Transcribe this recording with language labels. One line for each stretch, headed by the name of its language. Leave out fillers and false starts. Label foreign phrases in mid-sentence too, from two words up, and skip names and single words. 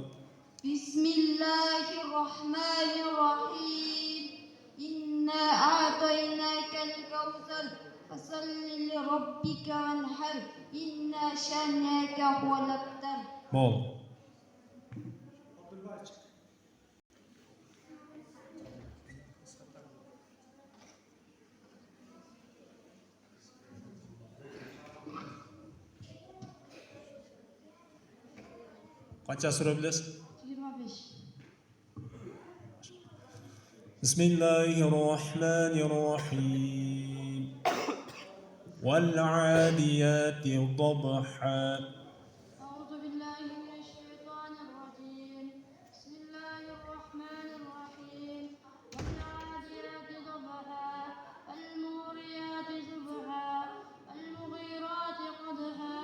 Arabic: بسم الله الرحمن الرحيم إنا أعطيناك الكوثر فصل لربك وانحر إن شانئك هو الأبتر.
Uzbek: بول Abdullah çık. Qancha sura bilasiz? 25.
Arabic: بسم الله الرحمن الرحيم والعاديات ضبحا أعوذ بالله من الشيطان الرجيم بسم الله الرحمن الرحيم والعاديات ضبحا فالموريات صبحا فالمغيرات قدحا